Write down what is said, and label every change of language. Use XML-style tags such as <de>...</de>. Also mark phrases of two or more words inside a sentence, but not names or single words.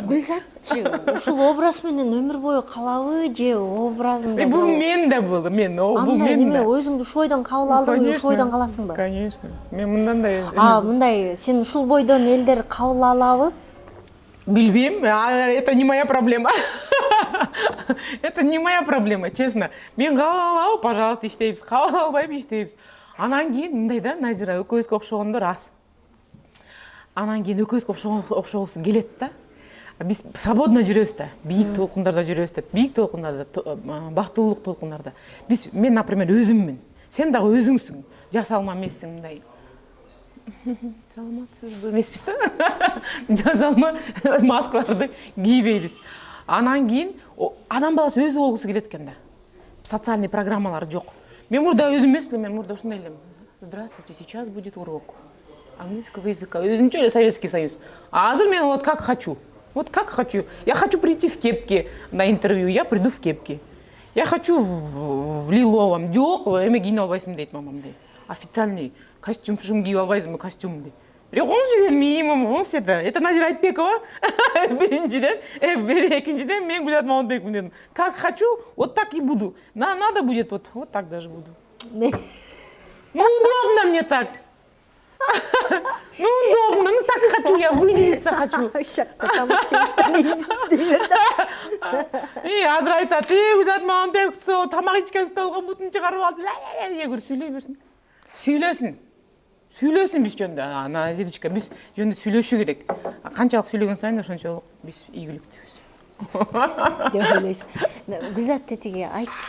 <ky>Гүлзатчы, ушул образ менен өмүр бою калабы же образыңда? Бул мен да бул мен да. Неме өзүңдү ушул бойдон кабыл алдыңбы, ушул бойдон каласыңбы? Конечно. Мен мындан да. Мындай сен ушул бойдон элдер кабыл алабы? Билбейм,</ky> <ru>это не моя проблема. Это не моя проблема, честно.</ru> <ky>Мен кабыл алабы, пожалуйста, иштейбиз. Кабыл албайбы, иштейбиз. Анан кийин мындай да, Назира экөөбүзгө окшогондор аз. Анан кийин экөөбүзгө окшогусу келет да. Биз свободно жүрөбүз да, бийик толкундарда жүрөбүз да, бийик толкундарда, бактылуулук толкундарда. Мен, например, өзүммүн. Сен дагы өзүңсүң. Жасалма эмессиң мындай. Саламатсызбы эмеспиз да. Жасалма маскаларды кийбейбиз. Анан кийин адам баласы өзү болгусу келет экен да. Социальный программалар жок. Мен мурда өзүм эмес элем, мен мурда ушундай элем.</ky> <ru>Здравствуйте, сейчас будет урок английского языка.</ru> <ky>Өзүнчө эле Советский Союз. Азыр мен</ky> <ru>вот как хочу. Вот как хочу. Я хочу прийти в кепке на интервью, я приду в кепке. Я хочу в лиловом.</ru> <ky>Жок, эме кийине албайсың дейт мамам дейт. Официальный костюм кийип албайсыңбы, костюм дейт. Онсу меймим, онсу это Назира Айтбекова. Биринчиден, экинчиден мен Гүлзат Мамытбекмин дедим.</ky> <ru>Как хочу, вот так и буду. Надо будет, вот так даже буду. Ну, удобно мне так. Ну, удобно, ну так хочу, я выделиться хочу.</ru> <ky>И азыр айтат, Гүлзат Мамытбек тамак ичкен столго бутун чыгарып алды. Эгер сүйлөй берсин. Сүйлөсүн биз жөнүндө. Назиричка, биз жөнүндө сүйлөшү керек. Канчалык сүйлөгөн сайын ошончолук биз ийгиликтүүбүз. Деп ойлойсуң. Гүлзат тетиги айтчы.</ky>